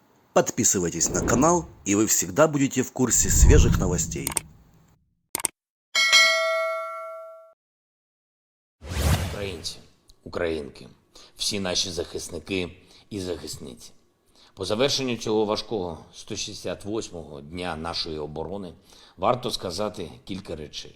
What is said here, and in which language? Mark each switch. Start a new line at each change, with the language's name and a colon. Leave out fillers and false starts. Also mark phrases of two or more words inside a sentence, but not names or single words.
Russian: Подписывайтесь на канал, и вы всегда будете в курсе свежих новостей.
Ukrainian: Українці, українки, всі наші захисники і захисниці. По завершенню цього важкого 168-го дня нашої оборони варто сказати кілька речей.